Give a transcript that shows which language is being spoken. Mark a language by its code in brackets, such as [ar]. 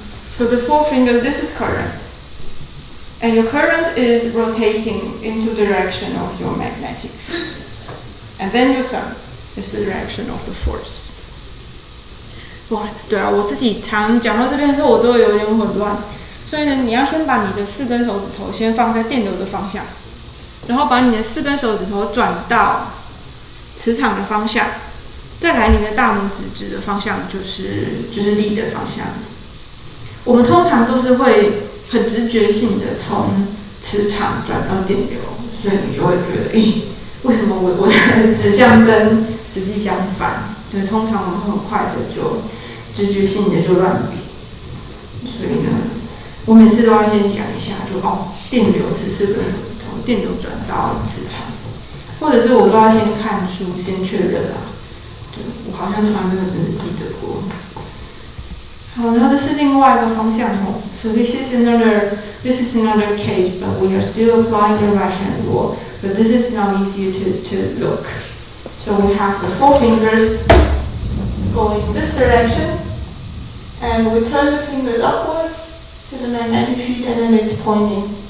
[en] So the four fingers, this is current. And your current is rotating into the direction of your magnetic field. And then your thumb is the direction of the force. [zh] 哇，对啊，我自己常讲到这边的时候，我都有点混乱。所以呢，你要先把你的4根手指头先放在电流的方向，然后把你的4根手指头转到磁场的方向，再来你的大拇指指的方向就是力的方向。我们通常都是会很直觉性的从磁场转到电流，所以你就会觉得，为什么我的指向跟实际相反？对，通常我们很快的就直觉性的就乱比，所以呢，我每次都要先想一下，电流是4根手指头，电流转到磁场，或者是我都要先看书先确认啊。对，我好像从来没有真的记得过。好，然后这是另外一个方向哦。 [en] So this is another case, but we are still applying the right hand rule. But this is now easier to look. So we have the 4 fingers going this direction, and we turn the fingers upward to the magnetic field, and then it's pointing.